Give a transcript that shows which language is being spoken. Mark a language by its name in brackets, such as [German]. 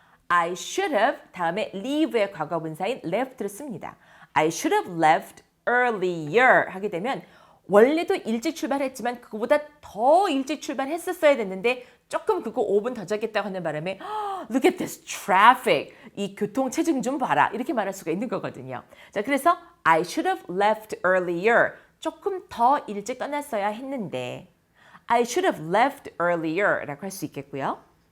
[Korean] I should have 다음에 leave의 과거분사인 left를 씁니다. I should have left earlier 하게 되면 원래도 일찍 출발했지만 그거보다 더 일찍 출발했었어야 됐는데 조금 그거 5분 더 자겠다고 하는 바람에 Look at this traffic. 이 교통체증 좀 봐라. 이렇게 말할 수가 있는 거거든요. [English] 자, 그래서 I should have left earlier. [Korean] 조금 더 일찍 떠났어야 했는데 I should have left earlier 라고 할 수 있겠고요.